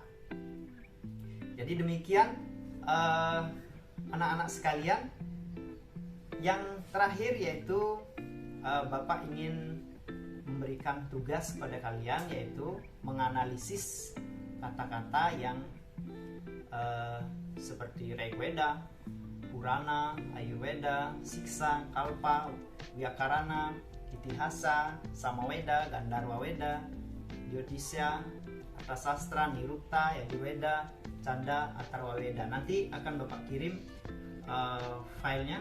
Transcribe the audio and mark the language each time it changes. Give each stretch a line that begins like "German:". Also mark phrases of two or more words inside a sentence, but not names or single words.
Indonesian: Jadi demikian anak-anak sekalian. Yang terakhir yaitu Bapak ingin memberikan tugas kepada kalian, yaitu menganalisis kata-kata yang seperti Rigveda, Purana, Ayurveda, Siksa, Kalpa, Vyakarana, Itihasa, Samaweda, Gandharva Weda, Jyotisha, Arthasastra, Nirukta, Yajurveda, Canda, Atharva Weda. Nanti akan Bapak kirim filenya.